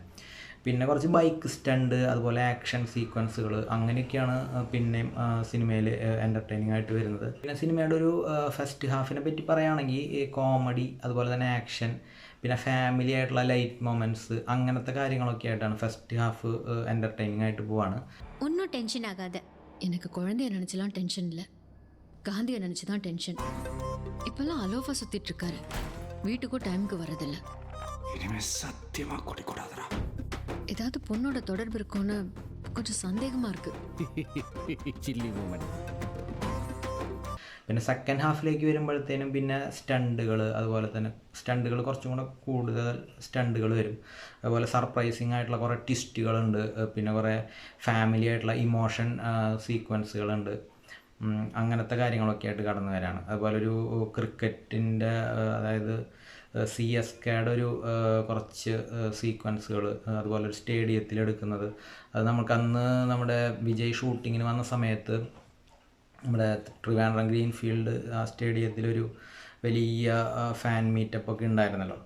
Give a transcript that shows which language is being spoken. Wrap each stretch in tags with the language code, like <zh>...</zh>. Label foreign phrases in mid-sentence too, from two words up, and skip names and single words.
<ml>പിന്നെ കുറച്ച്</ml> <en>bike stunt,</en> <ml>അതുപോലെ</ml> <en>action sequences,</en> <ml>അങ്ങനെയൊക്കെയാണ് പിന്നെയും സിനിമയിൽ എൻ്റർടൈനിങ് ആയിട്ട് വരുന്നത്. പിന്നെ സിനിമയുടെ ഒരു</ml> <en>first half</en> <ml>പറ്റി പറയുകയാണെങ്കിൽ കോമഡി, അതുപോലെ തന്നെ ആക്ഷൻ, പിന്നെ ഫാമിലി ആയിട്ടുള്ള</ml> <en>light moments,</en> <ml>അങ്ങനത്തെ കാര്യങ്ങളൊക്കെ ആയിട്ടാണ്</ml> <en>first half entertaining</en> <ml>ആയിട്ട് പോവാണ്. ഒന്നും ടെൻഷൻ ആകാതെ.</ml> <ta>எனக்கு குழந்தைய நினைச்சலாம் டென்ஷன் இல்லை, காந்தியை நினச்சி தான் டென்ஷன். இப்போல்லாம் அலோஃபா சுற்றிட்டு இருக்காரு, வீட்டுக்கும் டைமுக்கு வரதில்லை. இனிமே சத்தியமா குடிக்கூடாதுடா. ஏதாவது பொண்ணோட தொடர்பு இருக்கும்னு கொஞ்சம் சந்தேகமாக இருக்கு.</ta> <en>silly woman.</en> <ml>പിന്നെ</ml> <en>second half</en> <ml>വരുമ്പോഴത്തേനും പിന്നെ സ്റ്റണ്ടുകൾ, അതുപോലെ തന്നെ സ്റ്റണ്ടുകൾ കുറച്ചും കൂടെ കൂടുതൽ സ്റ്റണ്ടുകൾ വരും. അതുപോലെ സർപ്രൈസിങ് ആയിട്ടുള്ള കുറേ ട്വിസ്റ്റുകളുണ്ട്. പിന്നെ കുറേ ഫാമിലി ആയിട്ടുള്ള</ml> <en>emotion sequences.</en> <ml>അങ്ങനത്തെ കാര്യങ്ങളൊക്കെ ആയിട്ട് കടന്നു വരാണ്. അതുപോലെ ഒരു ക്രിക്കറ്റിൻ്റെ, അതായത് CSKയുടെ ഒരു കുറച്ച് സീക്വൻസുകൾ, അതുപോലെ ഒരു സ്റ്റേഡിയത്തിൽ എടുക്കുന്നത്, അത് നമുക്ക് അന്ന് നമ്മുടെ വിജയ് ഷൂട്ടിങ്ങിന് വന്ന സമയത്ത് നമ്മുടെ ട്രിവാൻഡ്രം ഗ്രീൻഫീൽഡ് ആ സ്റ്റേഡിയത്തിലൊരു വലിയ</ml> <en>fan meetup</en> <ml>ഉണ്ടായിരുന്നല്ലോ.</ml>